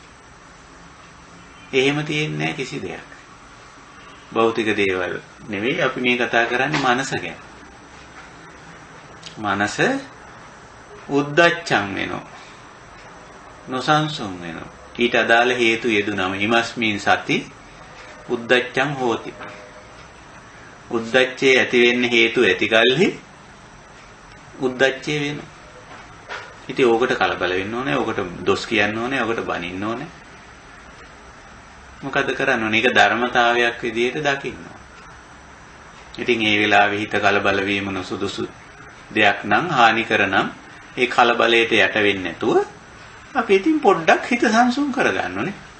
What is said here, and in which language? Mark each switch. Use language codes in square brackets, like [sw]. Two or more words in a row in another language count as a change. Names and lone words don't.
[si] එහෙම තියෙන්නේ කිසි දෙයක්. භෞතික දේවල් නෙවෙයි අපි මේ කතා කරන්නේ මනස ගැන. මනස උද්දච්චං වෙනවා. නොසන්සුන් වෙනවා. ඊට අදාළ හේතු යෙදුනම [pi] ඉමස්මින් සති උද්දච්චං හෝති. [si] උද්දච්චේ ඇති වෙන්න හේතු ඇති කල්හි උද්දච්චේ වෙනවා. ඉතින් ඕකට කලබල වෙන්න ඕනේ, ඕකට දොස් කියන්න ඕනේ, ඕකට බනින්න ඕනේ. මොකද කරන්න ඕනේ? ඒක ධර්මතාවයක් විදිහට දකින්න. ඉතින් ඒ වෙලාවේ හිත කලබල වීම නොසුදුසු දෙයක් නම් හානි කරනම් ඒ කලබලයට යට වෙන්නේ නැතුව අපි ඉතින් පොඩ්ඩක් හිත සංසුන් කරගන්න ඕනේ.